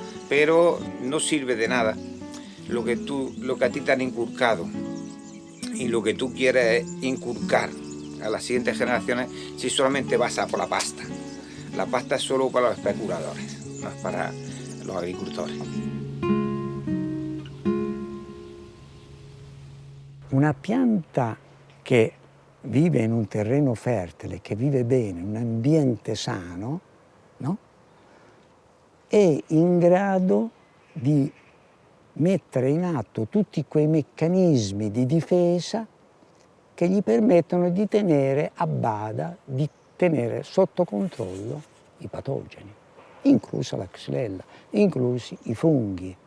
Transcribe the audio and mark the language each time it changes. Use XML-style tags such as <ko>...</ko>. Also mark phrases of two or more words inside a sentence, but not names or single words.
<es>Pero no sirve de nada lo que a ti te han inculcado y lo que tú quieres inculcar a las siguientes generaciones si solamente vas a por la pasta. La pasta es solo para los especuladores, no es para los agricultores.</es> <it>Una pianta che vive in un terreno fertile, che vive bene, in un ambiente sano, no? È in grado di mettere in atto tutti quei meccanismi di difesa che gli permettono di tenere a bada, di tenere sotto controllo i patogeni, inclusa la xylella, inclusi i funghi.</it>